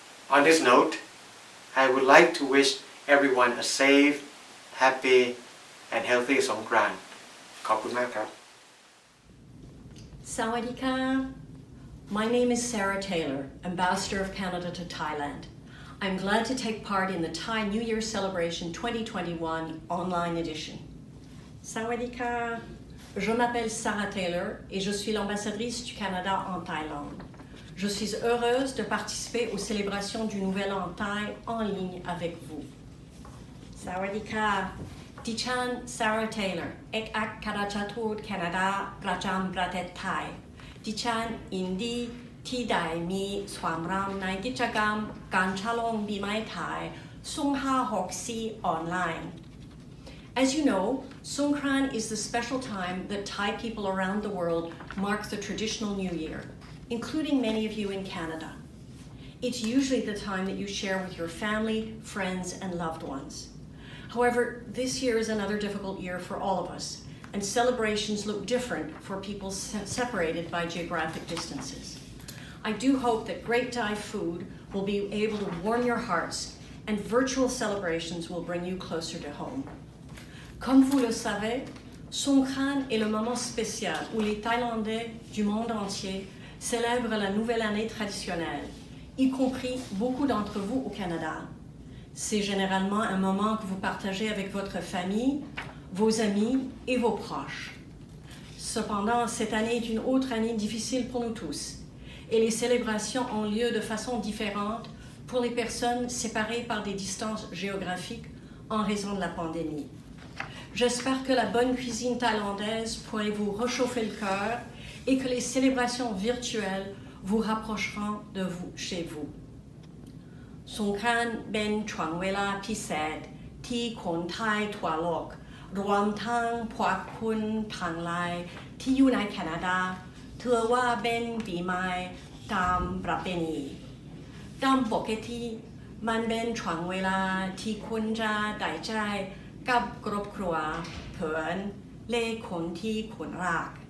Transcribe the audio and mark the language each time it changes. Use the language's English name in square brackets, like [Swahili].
[English] On this note, I would like to wish everyone a safe, happy, and healthy Songkran. [Thai] ขอบคุณมากครับ Sawadika. [English] My name is Sarah Taylor, Ambassador of Canada to Thailand. I'm glad to take part in the Thai New Year Celebration 2021 online edition. [Thai] Sawadika. [French] Je m'appelle Sarah Taylor et je suis l'ambassadrice du Canada en Thaïlande. Je suis heureuse de participer aux célébrations du Nouvel An Thaï en ligne avec vous. Sawadika. [Thai] ดิฉัน Sarah Taylor เอกอัครราชทูตแคนาดาประจำประเทศไทยดิฉันยินดีที่ได้มีส่วนร่วมในกิจกรรมการฉลองปีใหม่ไทย2564 online. [English] As you know, Songkran is the special time that Thai people around the world mark the traditional New Year, including many of you in Canada. It's usually the time that you share with your family, friends, and loved ones. However, this year is another difficult year for all of us, and celebrations look different for people separated by geographic distances. I do hope that great Thai food will be able to warm your hearts, and virtual celebrations will bring you closer to home. [French] Comme vous le savez, Songkran est le moment spécial où les Thaïlandais du monde entier célèbrent la nouvelle année traditionnelle, y compris beaucoup d'entre vous au Canada. C'est généralement un moment que vous partagez avec votre famille, vos amis et vos proches. Cependant, cette année est une autre année difficile pour nous tous, et les célébrations ont lieu de façon différente pour les personnes séparées par des distances géographiques en raison de la pandémie. J'espère que la bonne cuisine thaïlandaise pourrait vous réchauffer le cœur et que les célébrations virtuelles vous rapprocheront de vous chez vous. [Thai] สงกรานต์เป็นช่วงเวลาพิเศษที่คนไทยทั่วโลกรวมทั้งพวกคุณทั้งหลายที่อยู่ในแคนาดาถือว่าเป็นปีใหม่ตามประเพณีตามปกติมันเป็นช่วงเวลาที่คุณจะได้ใจกับครอบครัวเพื่อนและคนที่คุณรัก